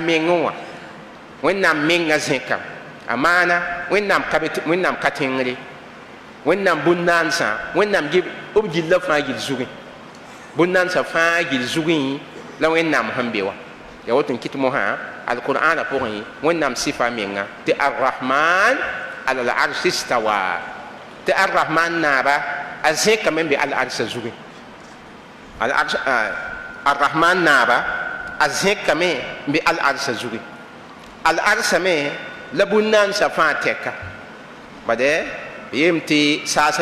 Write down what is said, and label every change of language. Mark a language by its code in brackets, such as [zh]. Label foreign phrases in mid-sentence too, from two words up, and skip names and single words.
[mos] meng wã wẽnnaam menga zẽka a maana wẽnnaam ka tẽngre wẽnnaam bũn-naansã wẽnnaam b gill la fãa gill zugẽ bũn-naansã fãa gill zugẽ la wẽnnaam sẽn be wa ya woto n kɩt mosã alqur'ana pʋgẽ wẽnnaam sɩfa menga tɩ [ar] الرحمن على العرش استوى [mos] tɩ arrahman naaba a zẽkame n be al arsã zugẽ arrahman naaba a zẽkame n be al arsã zugẽ al arsã me la bũn-naansã fãa tɛka bade yem tɩ saasa